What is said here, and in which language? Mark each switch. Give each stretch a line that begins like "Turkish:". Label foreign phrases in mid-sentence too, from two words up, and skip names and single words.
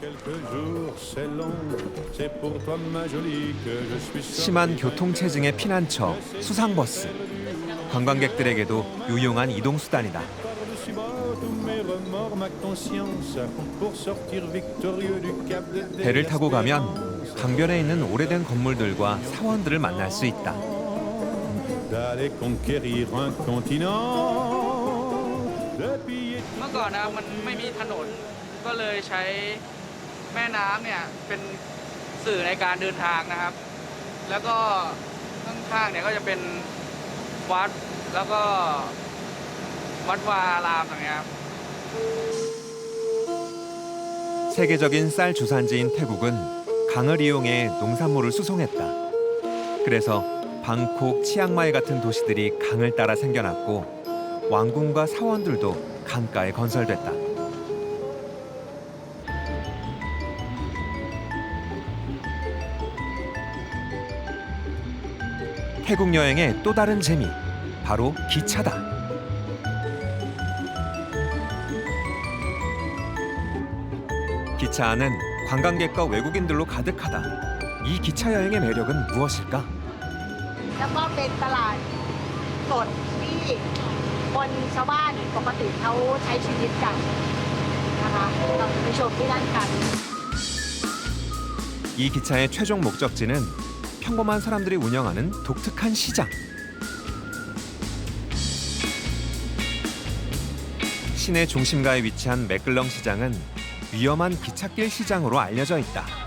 Korean: 심한 교통체증에 피난처 수상버스. 관광객들에게도 유용한 이동수단이다. 배를 타고 가면 강변에 있는 오래된 건물들과 사원들을 만날 수 있다.
Thai: เมื่อก่อนนะมันไม่มีถนนก็เลยใช้แม่น้ำเนี่ยเป็นสื่อในการเดินทางนะครับแล้วก็ข้างๆเนี่ยก็จะเป็นวัดแล้วก็วัดวาอารามอย่างเงี้ยครับ
Korean: 세계적인 쌀 주산지인 태국은 강을 이용해 농산물을 수송했다. 그래서 방콕, 치앙마이 같은 도시들이 강을 따라 생겨났고 왕궁과 사원들도 강가에 건설됐다. 태국 여행의 또 다른 재미, 바로 기차다. 기차 안은 관광객과 외국인들로 가득하다. 이 기차 여행의 매력은 무엇일까?
Thai: แล้วก็เป็นตลาดสดที่คนชาวบ้านปกติเขาใช้ชีวิตกันนะคะเราไปชมที่นั่นกัน
Korean: 이 기차의 최종 목적지는 평범한 사람들이 운영하는 독특한 시장. 시내 중심가에 위치한 맥글렁 시장은 위험한 기찻길 시장으로 알려져 있다.